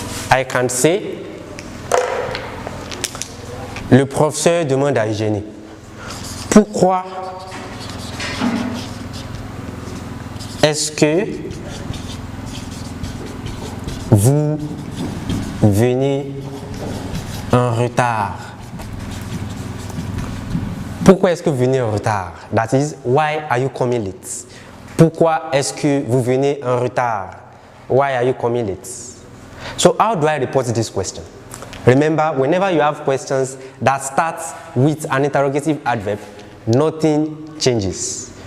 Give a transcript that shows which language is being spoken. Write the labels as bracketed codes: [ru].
[en] I can say [fr] le professeur demande à Eugénie pourquoi est-ce que vous venez en retard? Pourquoi est-ce que vous venez en retard? [en] That is, why are you coming late? [fr] Pourquoi est-ce que vous venez en retard? [en] Why are you coming late? So how do I report this question? Remember, whenever you have questions that start with an interrogative adverb, nothing changes.